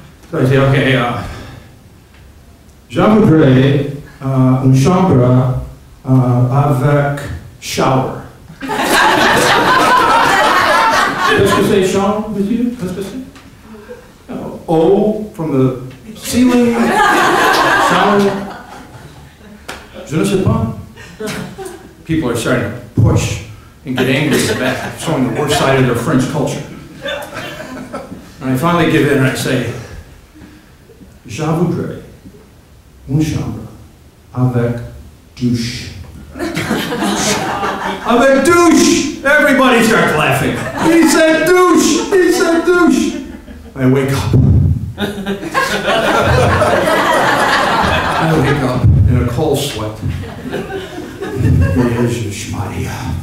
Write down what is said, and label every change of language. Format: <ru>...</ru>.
<en>So I say, okay,</en> <fr>je voudrais une chambre avec</fr> <en>shower.</en> <fr>Qu'est-ce que c'est chambre, monsieur? Qu'est-ce que c'est?</fr> <en>Oh, from the ceiling, shower.</en> <fr>Je ne sais pas.</fr> <en>People are starting to push and get angry in the back, showing the worst side of their French culture. And I finally give in and I say,</en> <fr>je voudrais une chambre avec douche. Avec douche!</fr> <en>Everybody starts laughing. He said douche! He said douche! I wake up. I wake up in a cold sweat. Where's your schmadia?</en>